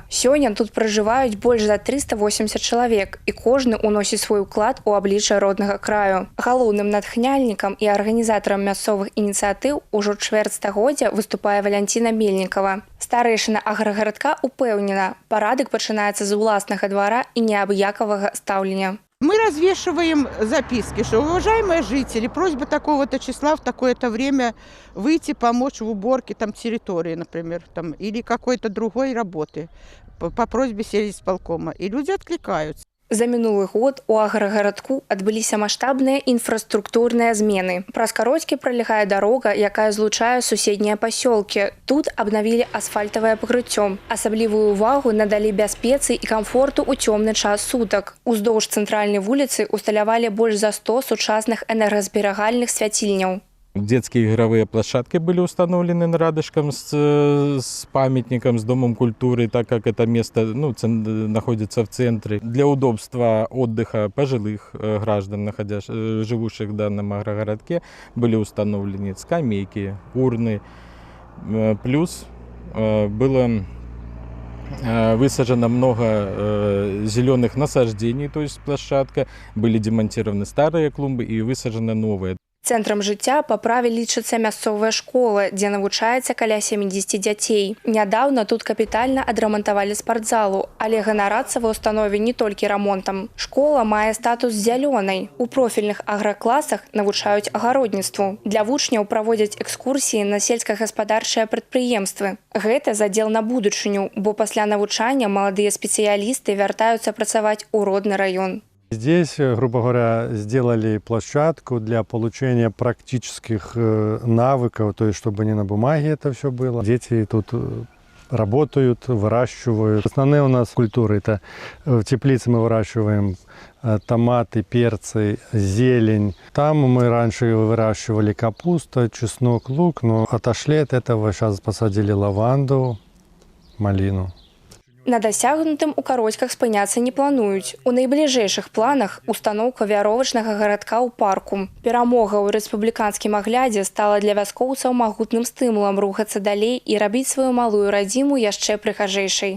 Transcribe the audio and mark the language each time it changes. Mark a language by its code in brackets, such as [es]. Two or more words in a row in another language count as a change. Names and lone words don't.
[be] Сёння тут пражываюць больш за 380 чалавек, і кожны ўносіць свой уклад у аблічча роднага краю. Галоўным натхняльнікам і арганізатарам мясцовых ініцыятыў ужо чвэрць стагоддзя выступае Валянціна Мельнікава. Старэйшына аграгарадка упэўнена, парадак пачынаецца з уласнага двара і неабыякавага стаўлення. [ru] Мы развешиваем записки, что уважаемые жители, просьба такого-то числа в такое-то время выйти помочь в уборке территории, например, или какой-то другой работы по просьбе сельисполкома. И люди откликаются. [be] За мінулы год у аграгарадку адбыліся маштабныя інфраструктурныя змены. Праз Кароцькі пралягае дарога, якая злучае суседнія пасёлкі. Тут абнавілі асфальтавае пакрыццё. Асаблівую ўвагу надалі бяспецы і камфорту ў цёмны час сутак. Уздоўж цэнтральнай вуліцы усталявалі больш за 100 сучасных энергазберагальных свяцільняў. [ru] Детские игровые площадки были установлены рядышком с памятником, с Домом культуры, так как это место находится в центре. Для удобства отдыха пожилых граждан, живущих в данном агрогородке, были установлены скамейки, урны. Плюс было Высажено много зеленых насаждений, то есть площадка. Были демонтированы старые клумбы и высажены новые. [be] Цэнтрам жыцця па праве лічыцца мясцовая школа, дзе навучаецца каля 70 дзяцей. Нядаўна тут капітальна адрамантавалі спартзалу, але ганарацца ва ўстанове не толькі рамонтам. Школа мае статус зялёнай. У профільных агракласах навучаюць агародніцтву. Для вучняў праводзяць экскурсіі на сельскагаспадарчыя прадпрыемствы. Гэта задзел на будучыню, бо пасля навучання маладыя спецыялісты вяртаюцца працаваць у родны раён. [ru] Здесь, грубо говоря, сделали площадку для получения практических навыков, то есть чтобы не на бумаге это все было. Дети тут работают, выращивают. Основные у нас культуры – это в теплице мы выращиваем томаты, перцы, зелень. Там мы раньше выращивали капусту, чеснок, лук, но отошли от этого, сейчас посадили лаванду, малину. [be] На дасягнутым у Кароцьках спыняцца не плануюць. У найбліжэйшых планах устаноўка вяровачнага гарадка ў парку. Перамога ў рэспубліканскім аглядзе стала для вяскоўцаў магутным стымулам рухацца далей і рабіць сваю малую радзіму яшчэ прыгажэйшай.